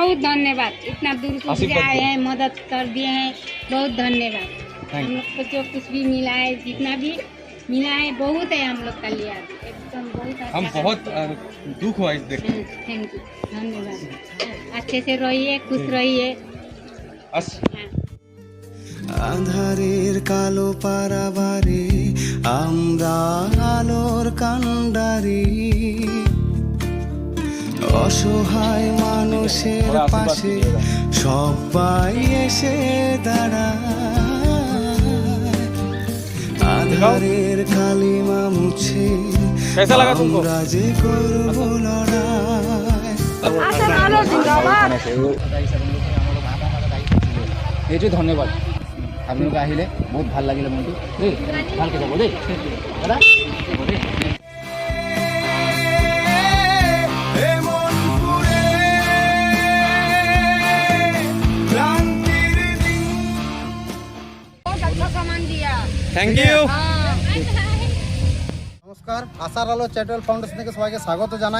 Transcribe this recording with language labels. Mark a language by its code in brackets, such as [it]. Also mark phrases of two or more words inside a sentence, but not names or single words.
[hi] बहुत धन्यवाद, इतना दूर से आए हैं, मदद कर दिए हैं, बहुत धन्यवाद। हम लोग को जो कुछ भी मिला है, जितना भी मिला है बहुत है हम लोग का लिए, अभी एकदम बहुत अच्छा। हम बहुत दुख हुआ इस देख। [en] thank you, [hi] धन्यवाद। अच्छे से रहिए, खुश रहिए। हाँ। [bn] আধারের কালো পারাবারে আমরা আলোর কান্ডারি, অসহায় মানুষের পাশে সবাই এসে দাঁড়ায়। আধারের কালিমা মুছে আমরা যে করবো লড়াই। [as] এইটোৱে ধন্যবাদ। আপোনালোকে আহিলে বহুত ভাল লাগিলে মনটো দেই, ভালকৈ যাব দেই দাদা। [en] thank you. [bn] নমস্কার, আশার আলো চ্যারিটেবল ফাউন্ডেশন থেকে সবাইকে স্বাগত জানাই।